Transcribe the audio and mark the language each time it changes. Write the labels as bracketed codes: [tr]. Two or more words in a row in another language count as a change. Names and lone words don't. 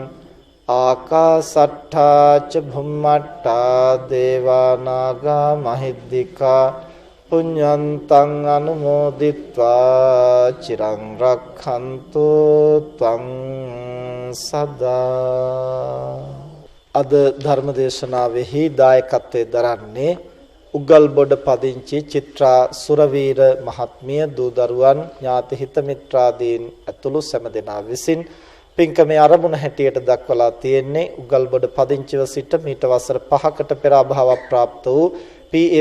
[pi] ආකාසට්ඨා ච භුම්මට්ඨා දේවා නාග මහිද්దికා පුඤ්ඤන්තං අනුමෝදිත්වා චිරං රක්ඛන්තු ත්වං සදා. [si] අද ධර්මදේශනාවෙහි දායකත්වයෙන් දරන්නේ උගල්බොඩ පදිංචි චිත්‍රා සුරවීර මහත්මිය, දූ දරුවන්, ඥාති හිත මිත්‍රාදීන් ඇතුළු සෑම දෙනා විසින් පින්කමේ ආරම්භන හැටියට දක්වලා තියෙන්නේ උගල්බොඩ පදිංචිව සිට මීට වසර 5කට පෙර අභාව ප්‍රාප්ත වූ පී.ඒ.